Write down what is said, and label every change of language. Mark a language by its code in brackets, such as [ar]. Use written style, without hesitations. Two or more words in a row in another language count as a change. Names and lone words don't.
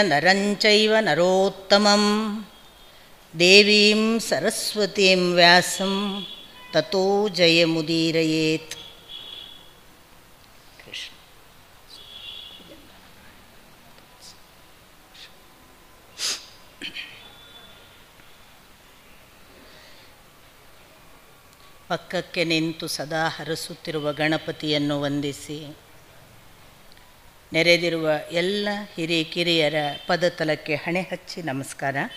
[sa] ನರಂಚೈವ ನರೋತ್ತಮಂ ದೇವೀಂ ಸರಸ್ವತೀಂ ವ್ಯಾಸಂ ತತೋ ಜಯಮುದೀರಯೇತ್. [kn] ಕೃಷ್ಣ ಪಕ್ಕಕ್ಕೆ ನಿಂತು ಸದಾ ಹರಸುತ್ತಿರುವ ಗಣಪತಿಯನ್ನು ವಂದಿಸಿ, ನೆರೆದಿರುವ ಎಲ್ಲ ಹಿರಿಕಿರಿಯರ ಪದತಲಕ್ಕೆ ಹಣೆ ಹಚ್ಚಿ ನಮಸ್ಕಾರ.